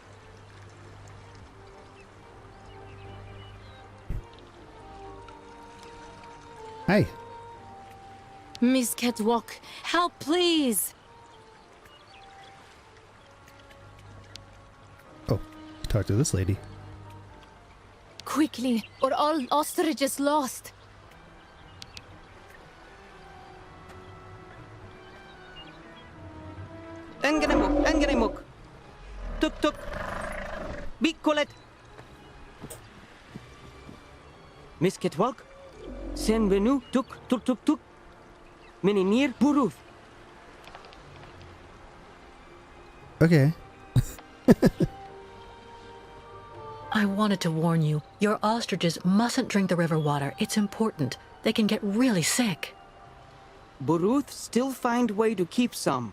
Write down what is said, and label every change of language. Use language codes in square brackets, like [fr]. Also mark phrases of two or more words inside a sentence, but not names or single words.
[en] Hi. Miss Catwalk, help please! Oh, talk to this lady. Quickly, or all ostrich is lost. Engenemuk. Tuk tuk. Bikolet. Miss Catwalk. Senvenu tuk tuk tuk tuk. Meninir Buruth. Okay. I wanted to warn you. Your ostriches mustn't drink the river water. It's important. They can get really sick. Buruth still find way to keep some.